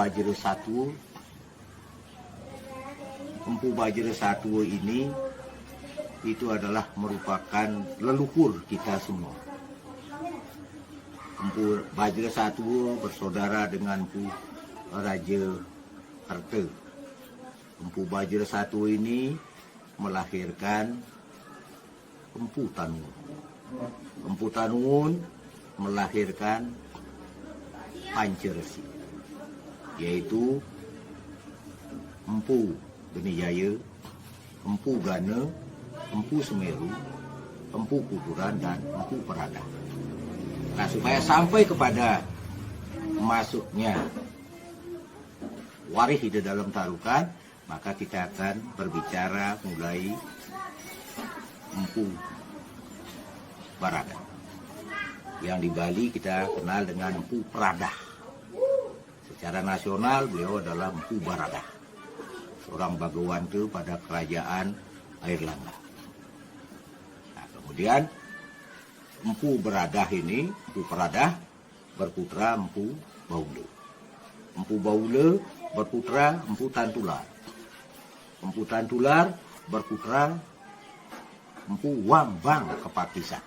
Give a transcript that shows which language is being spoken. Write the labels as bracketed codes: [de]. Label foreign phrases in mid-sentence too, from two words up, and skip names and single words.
[id] Bajra Satu ini itu adalah merupakan leluhur kita semua. Empu Bajra Satu bersaudara dengan Empu Raja Harta. Empu Bajra Satu ini melahirkan Empu Tanun. Empu Tanun melahirkan Panceresi, yaitu Empu Benijaya, Empu Gana, Empu Semeru, Empu Kuturan, dan Empu Peradah. Nah, supaya sampai kepada masuknya warih di dalam tarukan, maka kita akan berbicara mulai Empu Baradah. Yang di Bali kita kenal dengan Empu Peradah. Secara nasional beliau adalah Empu Baradah, seorang Bagawantu pada kerajaan Airlangga. Nah, kemudian Empu Baradah ini, Empu Peradah berputra Empu Baule. Empu Baule berputra Empu Tantular. Empu Tantular berputra Empu Wang Bang Kepakisan.